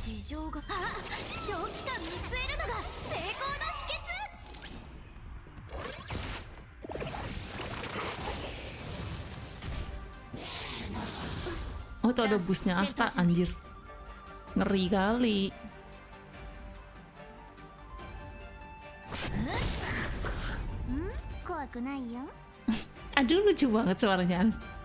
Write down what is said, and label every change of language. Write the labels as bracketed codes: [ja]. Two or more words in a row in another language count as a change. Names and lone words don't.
[ja] 情が長期間見据えるのが成功の秘訣。 [id] Oh itu ada busnya Asta, anjir. Ngeri kali. Aduh lucu banget suaranya Asta.